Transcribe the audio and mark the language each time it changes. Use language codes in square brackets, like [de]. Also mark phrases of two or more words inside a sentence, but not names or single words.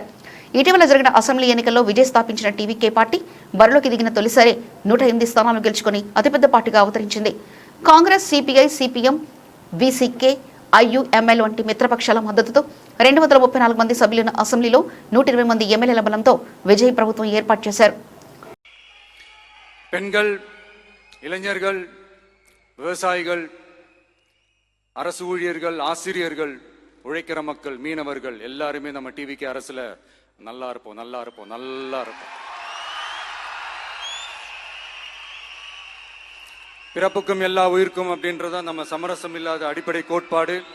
[te] ఇటీవల జరిగిన అసెంబ్లీ ఎన్నికల్లో విజయ్ స్థాపించిన టీవీకే పార్టీ బరిలోకి దిగిన తొలిసారి 108 స్థానాలను గెలుచుకుని అతిపెద్ద పార్టీగా అవతరించింది. కాంగ్రెస్, సిపిఐ, సిపిఎం, విసికే, ఐయుఎంఎల్ వంటి మిత్రపక్షాల మద్దతుతో 234 మంది సభ్యులున్న అసెంబ్లీలో 120 మంది ఎమ్మెల్యేల బలంతో విజయ్ ప్రభుత్వం ఏర్పాటు చేశారు. [ta] பெண்கள், இளைஞர்கள், விவசாயிகள், அரசு ஊழியர்கள், ஆசிரியர்கள், உழைக்கிற மக்கள், மீனவர்கள் எல்லாருமே நம்ம டிவிக்கு அரசுல நல்லா இருப்போம், நல்லா இருப்போம், நல்லா இருப்போம். பிறப்புக்கும் எல்லா உயிர்க்கும் அப்படின்றத நம்ம சமரசம் இல்லாத அடிப்படை கோட்பாடு.